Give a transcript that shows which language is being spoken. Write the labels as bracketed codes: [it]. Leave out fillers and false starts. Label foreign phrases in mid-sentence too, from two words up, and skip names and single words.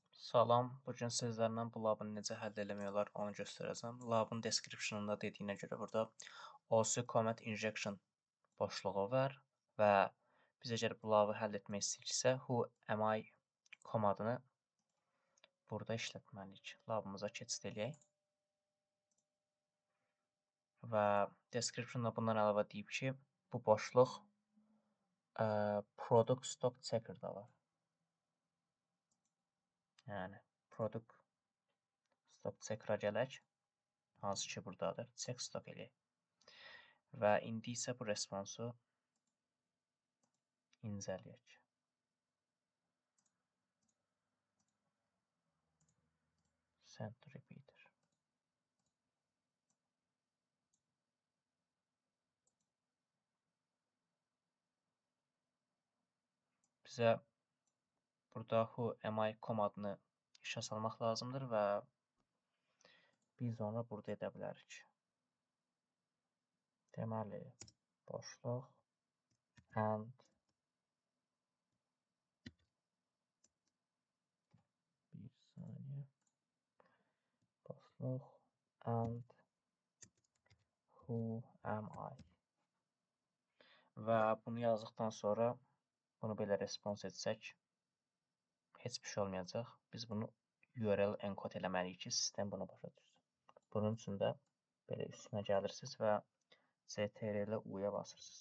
[az] Salam, bu gün sizlərlə bu labını necə həll eləmək olar onu göstərəcəm. Labın description'ında dediyinə görə burada [en] OC Command Injection [az] boşluğu var və biz əgər bu labı həll etmək istəyiriksə, [en] who am I [az] komandını burada işlətməliyik. Labımıza keçid eləyək. Və description'da bundan əlavə deyib ki, bu boşluq [en] product stock checker-da [az] var. Yəni, [en] product stock checker-a [az] gələk, hansı ki buradadır, [en] check stock [az] eləyək. Və indi isə bu responsu incələyək. [en] Send to repeater. [az] Bizə burada [en] who am I [az] komandını işə salmaq lazımdır və biz onu burada edə bilərik. Deməli, boşluq and bir saniyə boşluq and [en] who am I [az] və bunu yazdıqdan sonra bunu belə respons etsək heç bir şey olmayacaq. Biz bunu URL enkod eləməliyik ki, sistem bunu başa düşsün. Bunun üçün də belə üstünə gəlirsiniz və CTRL U-ya basırsınız.